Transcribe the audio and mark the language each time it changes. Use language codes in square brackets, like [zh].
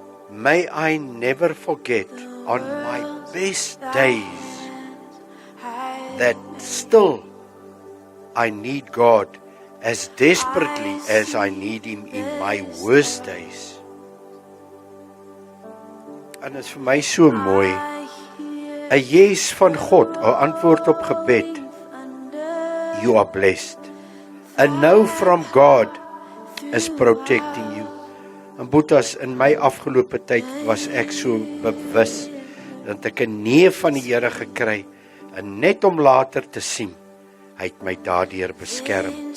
[en] May I never forget on my best days that still I need God as desperately as I need Him in my worst days. [af] En dit is vir my so mooi. 'n yes van God, 'n antwoord op gebed. [en] You are blessed. A no from God is protecting you. [af] En boetas, in my afgelope tyd was ek so bewus dat ek 'n nee van die Here gekry en net om later te sien hy het my daardeur beskerm.